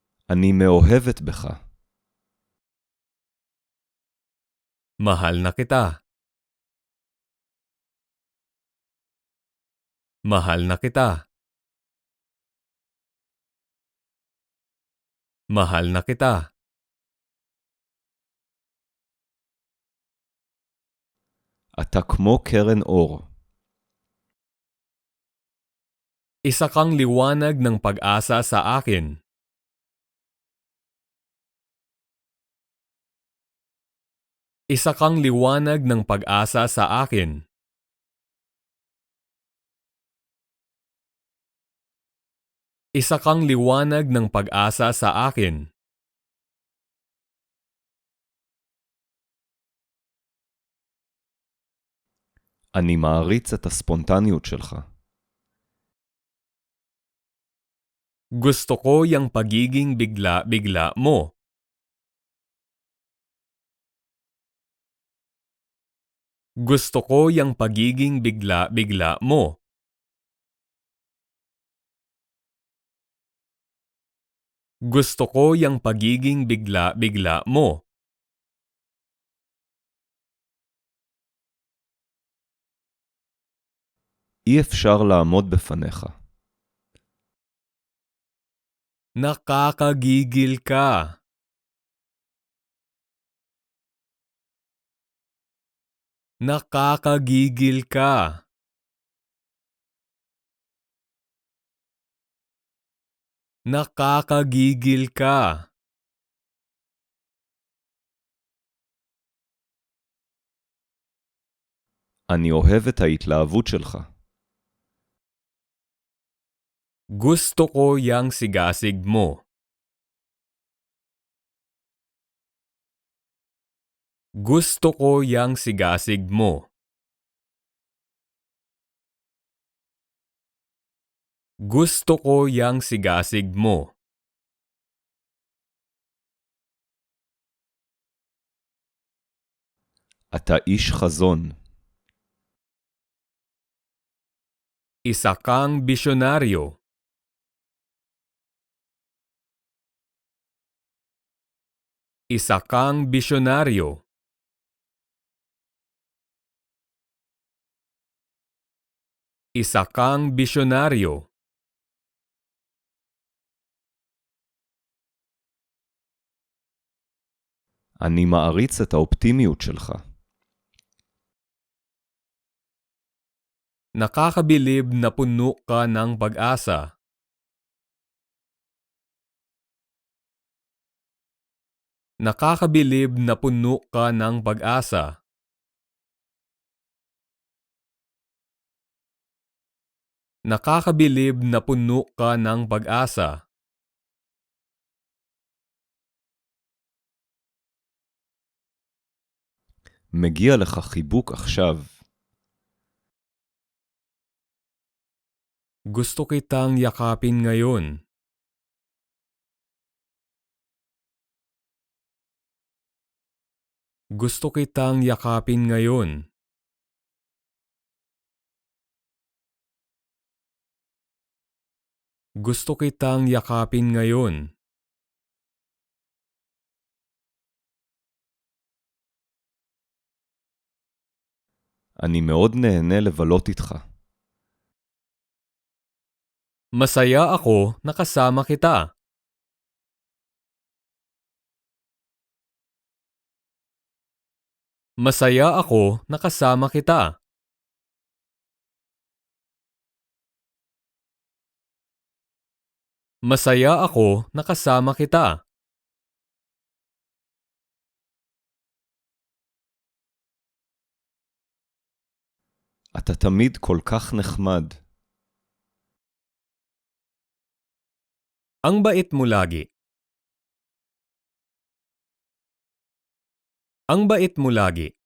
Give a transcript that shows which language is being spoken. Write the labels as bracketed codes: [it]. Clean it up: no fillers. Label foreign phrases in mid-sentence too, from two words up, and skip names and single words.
[he] אני מאוהבת בך. [tl] Mahal na kita. Mahal na kita. Mahal na kita. [he] אתה כמו קרן אור. [tl] Isa kang liwanag ng pag-asa sa akin. Isa kang liwanag ng pag-asa sa akin. Isa kang liwanag ng pag-asa sa akin. [he] אני מעריץ את הספונטניות שלך. [tl] Gusto ko yung pagiging bigla-bigla mo. Gusto ko yung pagiging bigla-bigla mo. Gusto ko yung pagiging bigla-bigla mo. [he] אי אפשר לעמוד בפניך. [tl] Nakakagigil ka. Nakakagigil ka. Nakakagigil ka. [he] אני אוהב את ההתלהבות שלך. [tl] Gusto ko yang sigasig mo. Gusto ko yang sigasig mo. Gusto ko yang sigasig mo. [he] אתה איש חזון. [tl] Isa kang bisyonaryo. Isa kang bisyonaryo. Isa kang bisyonaryo. [he] אני מעריץ את האופטימיות שלך. [tl] Nakakabilib na puno ka ng pag-asa. Nakakabilib na puno ka ng pag-asa. Nakakabilib na puno ka ng pag-asa. [he] מגיע לך חיבוק עכשיו. [tl] Gusto kitang yakapin ngayon. Gusto kitang yakapin ngayon. Gusto kitang yakapin ngayon. [he] אני מאוד נהנה לבלות איתך. [tl] Masaya ako nakasama kita. Masaya ako nakasama kita. Masaya ako nakasama kita. [he] אתה תמיד כל כך נחמד. [tl] Ang bait mo lagi. Ang bait mo lagi.